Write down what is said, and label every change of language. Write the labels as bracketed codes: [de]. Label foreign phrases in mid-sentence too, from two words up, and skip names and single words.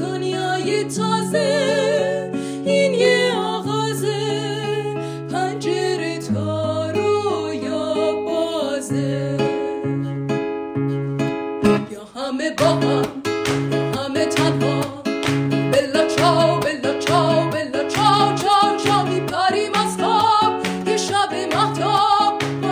[fa] دنیای تازه این یه آغازه، پنجره تا رویا بازه. یا همه با هم، همه تنها، [it] bella ciao bella ciao bella ciao ciao ciao [fa] چاو. میپریم از خواب یه شب مهتاب،